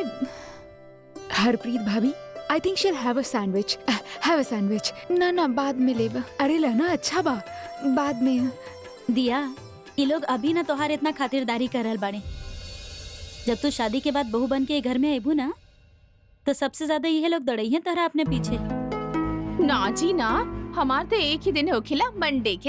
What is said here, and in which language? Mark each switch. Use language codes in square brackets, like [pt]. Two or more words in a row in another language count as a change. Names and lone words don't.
[bho] हरप्रीत भाभी, [en] I think she'll have a sandwich. have a sandwich. [bho] ना ना, बाद में लेबा। अरे लाना, अच्छा बा, बाद में। दिया, ये लोग अभी ना तोहार इतना खातिरदारी कर रहल बाड़े। जब तू शादी के बाद बहू बन के घर में आबू ना, तो सबसे ज्यादा ये लोग दौड़ई हैं तोहरा अपने पीछे। ना जी ना, हमार तो एक ही दिन होखिला, मंडे के।